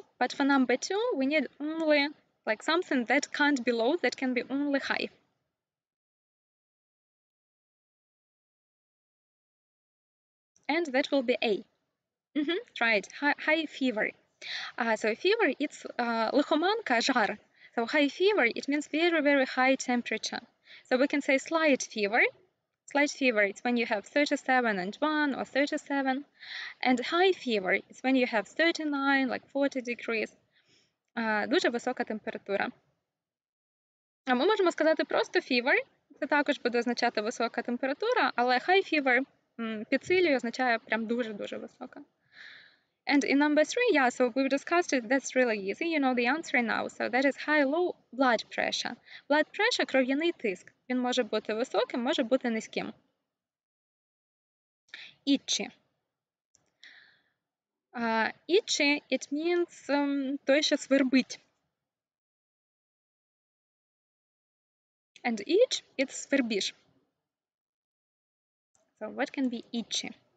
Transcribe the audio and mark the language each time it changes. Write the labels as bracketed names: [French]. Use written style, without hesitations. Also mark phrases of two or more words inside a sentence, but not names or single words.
[English] But for number 2, we need only like something that can't be low, that can be only high. And that will be A. Right, high fever. So fever, it's [Ukrainian] лихоманка, жар. [English] So high fever, it means very, very high temperature. So we can say slight fever. Slight fever, it's when you have 37.1 or 37. And high fever, it's when you have 39, like 40 degrees. [Ukrainian] Дуже висока температура. А ми можемо сказати просто fever. Це також буде означати висока температура, але [English] high fever [Ukrainian] підсилює, означає прям дуже-дуже висока. [English] And in number 3, yeah, so we've discussed it, that's really easy, you know the answer now. So that is high-low blood pressure. Blood pressure – [Ukrainian] кров'яний тиск. Він може бути високим, може бути низьким. [English] Itchy. Itchy, it means [Ukrainian] той, що свербить. [English] And itch, it's свербіж. So what can be itchy?